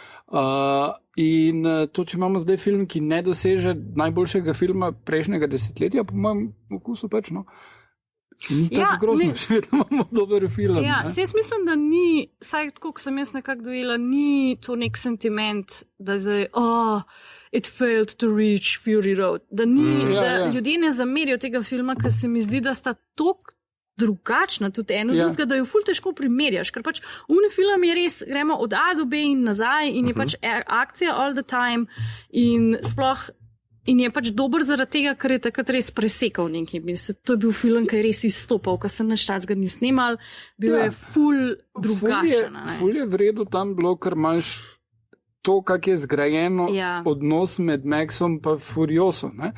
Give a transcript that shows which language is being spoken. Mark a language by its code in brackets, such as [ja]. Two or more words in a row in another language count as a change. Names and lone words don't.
[sl] In to, če imamo zdaj film, ki ne doseže najboljšega filma prejšnjega desetletja, po mojem okusu pač, no. Ni tako grozno, še vedno imamo dober film. Jaz mislim, da ni, saj tako, ko sem jaz nekako dojela, ni to nek sentiment, da zdaj, [en] it failed to reach Fury Road. [sl] Da ljudje ne zamerijo tega filma, ker se mi zdi, da sta toliko drugačna, tudi eno drugega, da jo ful težko primerjaš, ker pač uni film je res, gremo od A do B in nazaj in je pač akcija [en] all the time [sl] in sploh in je pač dober zaradi tega, ker je takrat res presekal nekaj. To je bil film, ki je res izstopal, ker sem naštacga ni snimal, bil je ful drugačen. Ful je vredu tam bilo, ker imaš to, kak je zgrajeno odnos med Maxom pa Furioso, ne?